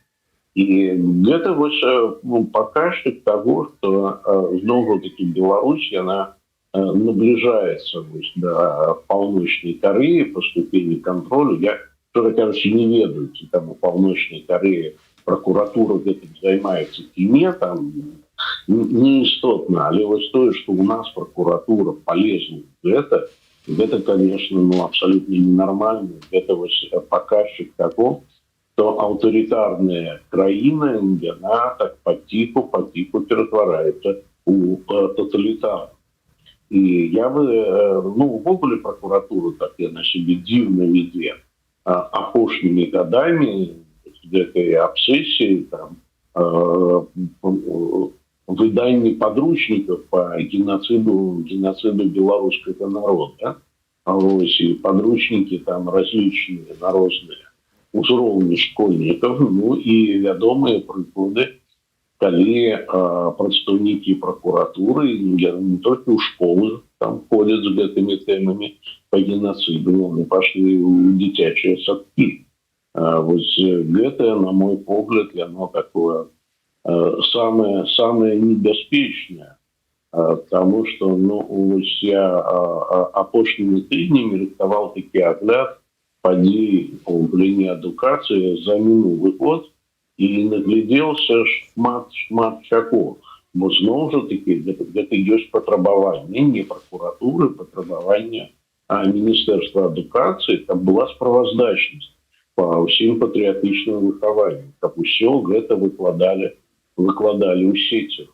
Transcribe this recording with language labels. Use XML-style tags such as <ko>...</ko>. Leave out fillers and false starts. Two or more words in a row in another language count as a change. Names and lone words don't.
<be>І гэта паказчык таго, што зноў-такі Беларусь, яна набліжаецца да Паўночнай Кареі па ступені кантролю. Я, шчыра кажучы, не ведаю, ці там у Паўночнай Кареі пракуратура гэтым займаецца ці не, там не істотна, але тое, што у нас пракуратура полезла гэта, конечно, абсолютно ненормально.</be> <ru>Это показчик того, что</ru> <be>аўтарытарная краіна, яна так потиху ператвараецца у тоталітарную.</be> <ru>И я бы,</ru> <be>увогуле прокуратура так яна себе дзіўна вядзе апошнімі годами гэтай абсессии, там,</be> <ru>выданні подручников по геноциду белорусского народа, и подручники там различные на разные узроўні школьников,</ru> <be>и вядомыя прыклады, калі прадстаўнікі прокуратуры</be> <ru>не только у школы там ходят с гэтымі темами по геноциду, они пошли</ru> <be>у дзіцячыя садкі. Гэта, на мой погляд,</be> <ru>оно такое самое</ru> <be>небяспечнае,</be> <ru>потому что</ru> <be>я апошнімі тыднямі рыхтаваў такі агляд падзей у галіне адукацыі за мінулы год, і наглядзеўся шмат чаго. Бо зноў жа такі гэта ёсць патрабаванне не пракуратуры, патрабаванне міністэрства адукацыі, каб была справаздачнасць па ўсім патрыятычным выхаванню, каб усё гэта выкладалі ў сецях.</be>